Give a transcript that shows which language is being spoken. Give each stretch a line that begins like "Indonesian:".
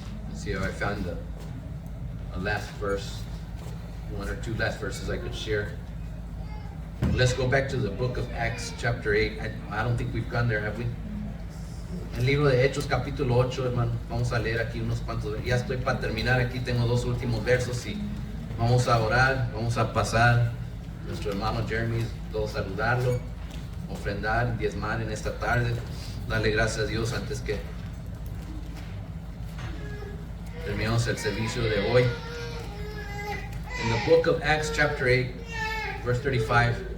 English: Let's see if I found a last verse, one or two last verses I could share. Let's go back to the book of Acts chapter 8. I don't think we've gone there, have we?
Spanish: El libro de Hechos capítulo 8, hermano. Vamos a leer aquí unos cuantos. Ya estoy para terminar. Aquí tengo dos últimos versos y vamos a orar. Vamos a pasar. Nuestro hermano Jeremy, todos saludarlo, ofrendar, diezmar en esta tarde. Darle gracias a Dios antes que terminemos el servicio de hoy.
English: In the book of Acts chapter 8, verse 35.